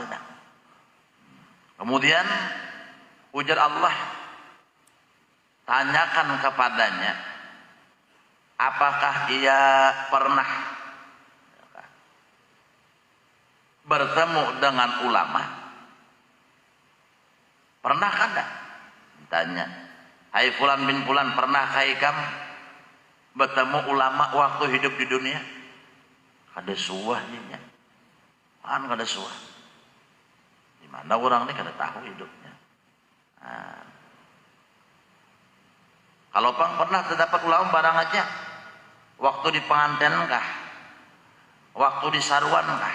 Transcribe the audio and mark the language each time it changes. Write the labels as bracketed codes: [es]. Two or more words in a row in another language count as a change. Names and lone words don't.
[id] Kemudian ujar Allah, tanyakan kepadanya, apakah ia pernah bertemu dengan ulama? [bjn] Pernah kada? Tanya. [id] Hai fulan bin fulan, pernahkah kamu bertemu ulama waktu hidup di dunia? [bjn] Kada suahnya. Kan kada suah. Di mana orang ini kada tahu hidupnya. Nah. Kalau pernah terdapat ulama barang aja. Waktu di pengantin kah? Waktu di saruan kah?